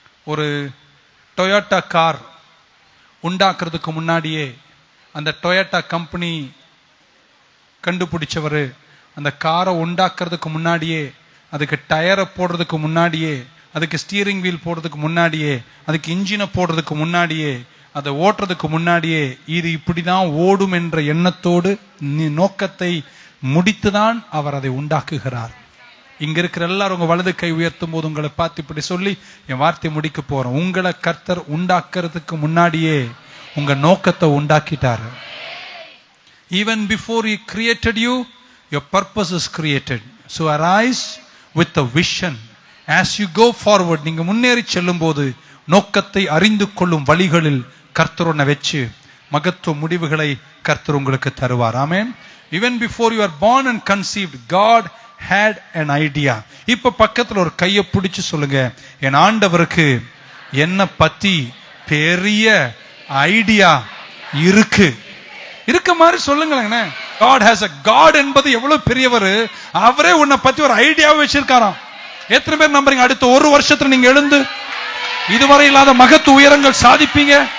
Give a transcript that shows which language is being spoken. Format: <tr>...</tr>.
<ta>ஒரு Toyota car உண்டாக்குறதுக்கு முன்னாடியே அந்த டொயோட்டா கம்பெனி கண்டுபிடிச்சவர் அந்த காரை உண்டாக்குறதுக்கு முன்னாடியே, அதுக்கு டயரை போடுறதுக்கு முன்னாடியே, அதுக்கு ஸ்டீரிங் வீல் போடுறதுக்கு முன்னாடியே, அதுக்கு இன்ஜினை போடுறதுக்கு முன்னாடியே, அதை ஓட்டுறதுக்கு முன்னாடியே இது இப்படிதான் ஓடும் என்ற எண்ணத்தோடு நோக்கத்தை முடித்துதான் அவர் அதை உண்டாக்குகிறார். இங்க இருக்கிற எல்லாரும் உங்க வலது கை உயர்த்தும் போது உங்களை பார்த்து இப்படி சொல்லி என் வார்த்தை முடிக்க போறேன். உங்களை கர்த்தர் உண்டாக்குறதுக்கு முன்னாடியே உங்க நோக்கத்தை உண்டாக்கிட்டாரு.</ta> <en>Even before he created you, your purpose is created. So arise with a vision. As you go forward,</en> <ta>நீங்க முன்னேறி செல்லும் போது நோக்கத்தை அறிந்து கொள்ளும் வழிகளில் கர்த்தர் உன்னை வச்சு மகத்துவ முடிவுகளை கர்த்தர் உங்களுக்கு தருவார். ஆமென்.</ta> <en>Even before you are born and conceived, God had an idea.</en> <ta>இப்ப பக்கத்துல ஒரு கையை பிடிச்சு சொல்லுங்க, என் ஆண்டவருக்கு என்ன பத்தி பெரிய ஐடியா இருக்கு. இருக்க மாதிரி சொல்லுங்களேன்.</ta> <en>God has a God</en> <ta>என்பது எவ்வளவு பெரியவர். அவரே உன்னை பத்தி ஒரு ஐடியாவை வச்சிருக்காராம். எத்தனை பேர் நம்புறீங்க அடுத்த ஒரு வருஷத்துல நீங்க எழுந்து இதுவரை இல்லாத மகத்து உயரங்கள் சாதிப்பீங்க?</ta>